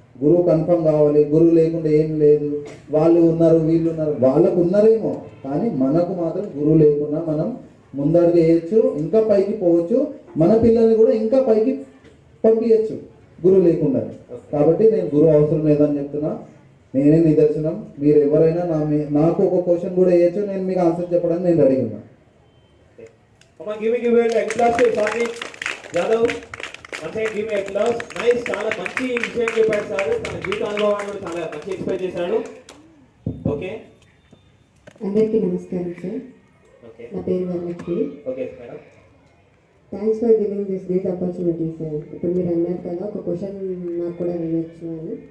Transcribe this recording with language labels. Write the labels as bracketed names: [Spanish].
[Telugu] గురువు కన్ఫర్మ్ కావాలి. గురువు లేకుండా ఏం లేదు. వాళ్ళు ఉన్నారు, వీళ్ళు ఉన్నారు, వాళ్ళకు ఉన్నారేమో, కానీ మనకు మాత్రం గురువు లేకుండా మనం ముందడుగు వేయచ్చు, ఇంకా పైకి పోవచ్చు. మన పిల్లల్ని కూడా ఇంకా పైకి పంపించచ్చు గురువు లేకుండా. కాబట్టి నేను గురువు అవసరం లేదని చెప్తున్నా. నేనే నిదర్శనం. మీరు ఎవరైనా నాకు ఒక క్వశ్చన్ కూడా వేయచ్చు, నేను మీకు ఆన్సర్ చెప్పడానికి నేను రెడీ ఉన్నా. [English] Come on, give me applause to Satvik Yadav. Once again, give me applause. [Telugu] Nice, చాలా మంచి విషయం చెప్పాడు సార్. తన జీవిత అనుభవాన్ని కూడా చాలా మంచి ఎక్స్ప్లెయిన్ చేశాడు. ఓకే అందరికీ నమస్కారం సార్. ఓకే నా పేరు Varalakshmi. Okay madam. [English] Thanks for giving this great opportunity sir. [Telugu] ఇప్పుడు మీరు అన్నారు కదా ఒక క్వశ్చన్ నాకు కూడా వేయొచ్చు అని.